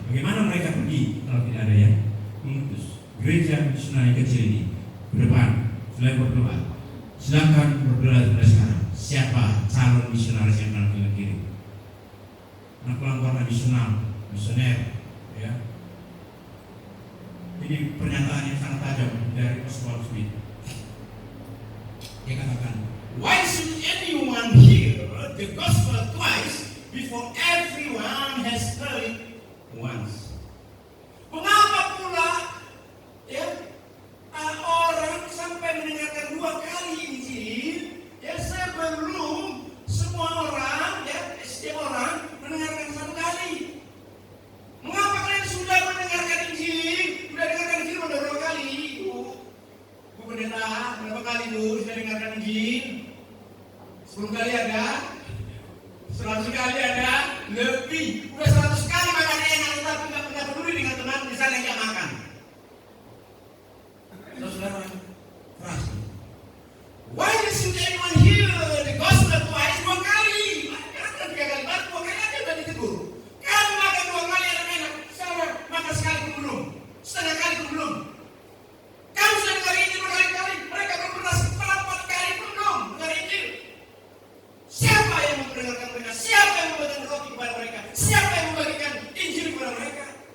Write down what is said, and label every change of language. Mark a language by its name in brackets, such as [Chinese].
[Indonesian] Bagaimana mereka pergi kalau tidak ada yang mengutus? Gereja misional kecil ini ke depan, selain berdoa, silakan berdoa mulai sekarang. Siapa calon misionaris yang akan kita kirim? Anak kelompok misioner, ya. Ini pernyataan yang sangat tajam dari Oswald Smith. Dia katakan, [English] why should anyone hear the gospel twice before everyone has heard it once? [Indonesian] Mengapa pula ya orang sampai mendengarkan 2 kali Injil ya sebelum semua orang ya setiap orang mendengarkan 1 kali? Mengapa kalian sudah mendengarkan Injil? Sudah dengarkan Injil udah berapa kali? Bu Pendeta, berapa kali Bu sudah dengarkan Injil? 10 kali ada? 100 kali ada? Lebih. Udah 100 kali makan enak, tapi nggak peduli dengan teman misalnya yang makan. Saudara, keras. [English] Why should anyone hear the gospel twice? [Indonesian] 2 kali. Kenapa 3 kali? Baru 2 kali aja udah ditegur. Kamu makan 2 kali enak-enak. Saya makan sekali pun belum. Setengah kali pun belum. Kamu sudah dengar Injil berkali-kali. Mereka belum pernah 4 kali pun belum dengar Injil. Siapa yang mendengarkan mereka? Siapa yang membagikan roti kepada mereka? Siapa yang membagikan Injil kepada mereka?